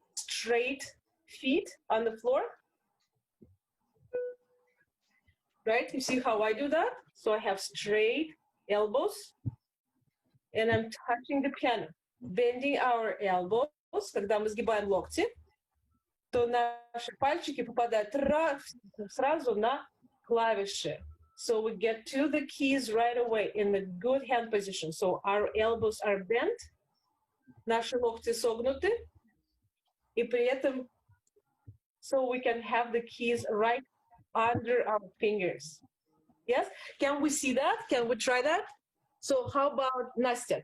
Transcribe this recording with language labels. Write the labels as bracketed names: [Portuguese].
[English] Straight feet on the floor. Right, you see how I do that? So I have straight elbows, and I'm touching the piano. Bending our elbows, [Russian] когда мы сгибаем локти, то наши пальчики попадают сразу на клавиши. [English] So we get to the keys right away in a good hand position. So our elbows are bent, [Russian] наши локти согнуты, и при этом, [English] so we can have the keys right under our fingers. Yes? Can we see that? Can we try that? So how about Nastya?